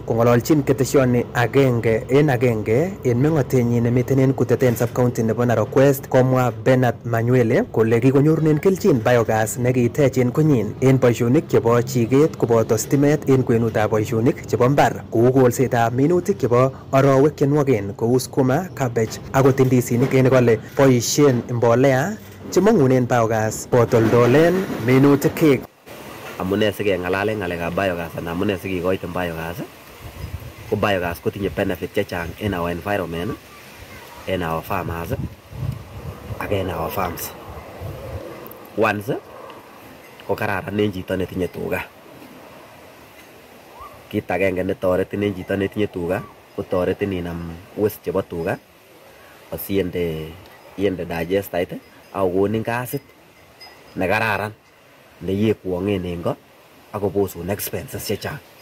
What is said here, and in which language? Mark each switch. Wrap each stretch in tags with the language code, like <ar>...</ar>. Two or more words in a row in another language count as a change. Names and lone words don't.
<kln>Kong'ololchin ketesioni agenge en meng'otenyin nemiten en Kuteten sub-county nebo Narok West, komwa Bernard Manywele kole kikonyorunen kelchin biogas nekitech en konyin en boisionik chebo chiket koboto stimet en kwenutab boisionik chebo mbar kou kolsetab minutik chebo arowek chenwoken kou skuma, cabbage akot indisinik en kole boisien mbolea chemong'unen biogas botoldolen minutik. Amune sikeng'alalen ng'alekab biogas anan amune sikikoiten biogas ko biogas kotinye benefit chechang</kln> <en>in our environment, in our farmers</en> <kln>ak</kln> <en>in our farms.</en> <kln>Once ko kararan en chito netinye tuga. Kit agenge netoretin en chito netinye tuga kotoretin inam waste chebo tuga asiende digestate ak kokonin gasit nekararan neyekwong'en en ko ak kobosun expenses chechang.</kln>